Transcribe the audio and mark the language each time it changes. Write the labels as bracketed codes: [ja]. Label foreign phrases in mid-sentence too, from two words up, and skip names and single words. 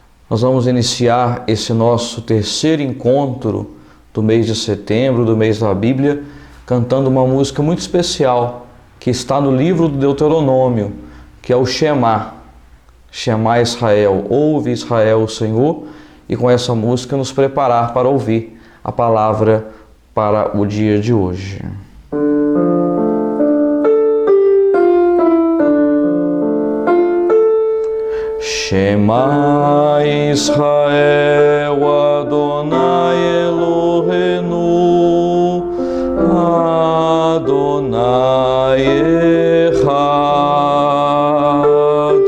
[pt] Nós vamos iniciar esse nosso terceiro encontro do mês de setembro, do mês da Bíblia, cantando uma música muito especial que está no livro do Deuteronômio, que é o Shema. [he] שמע ישראל, [pt] ouve Israel o Senhor, e com essa música nos preparar para ouvir a palavra para o dia de hoje. [he] שמע ישראל אדוני אלוהינו אדוני אחד.